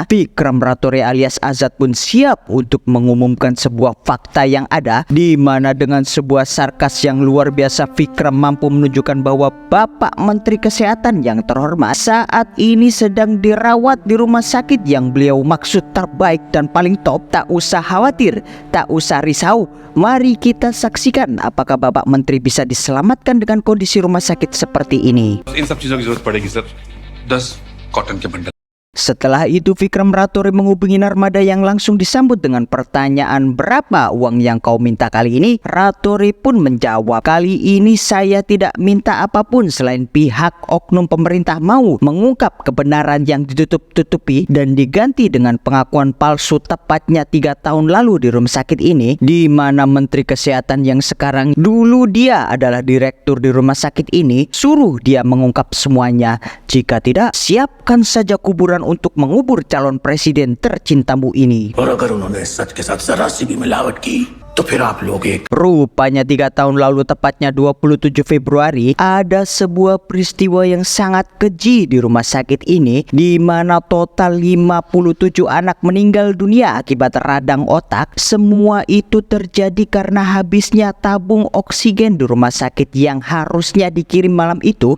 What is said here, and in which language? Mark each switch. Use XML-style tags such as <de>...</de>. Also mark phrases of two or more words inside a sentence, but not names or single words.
<id>Vikram Raturi alias Azad pun siap untuk mengumumkan sebuah fakta yang ada, di mana dengan sebuah sarkas yang luar biasa Vikram mampu menunjukkan bahwa Bapak Menteri Kesehatan yang terhormat saat ini sedang dirawat di rumah sakit yang beliau maksud terbaik dan paling top. Tak usah khawatir, tak usah risau. Mari kita saksikan apakah Bapak Menteri bisa diselamatkan dengan kondisi rumah sakit seperti ini.</id> <hi>इन सब चीजों की जरूरत पड़ेगी सर 10 कॉटन के बंडल।</hi> <id>Setelah itu Vikram Raturi menghubungi Narmada yang langsung disambut dengan pertanyaan, berapa uang yang kau minta kali ini? Raturi pun menjawab, kali ini saya tidak minta apapun selain pihak oknum pemerintah mau mengungkap kebenaran yang ditutup-tutupi dan diganti dengan pengakuan palsu tepatnya 3 tahun lalu di rumah sakit ini, di mana Menteri Kesehatan yang sekarang dulu dia adalah direktur di rumah sakit ini suruh dia mengungkap semuanya. Jika tidak, siapkan saja kuburan untuk mengubur calon presiden tercintamu ini.</id> <hi>और अगर उन्होंने सच के साथ जरा सी भी मिलावट की तो फिर आप लोग एक</hi> <id>Rupanya 3 tahun lalu, tepatnya 27 Februari, ada sebuah peristiwa yang sangat keji di rumah sakit ini, di mana total 57 anak meninggal dunia akibat radang otak. Semua itu terjadi karena habisnya tabung oksigen di rumah sakit yang harusnya dikirim malam itu.</id>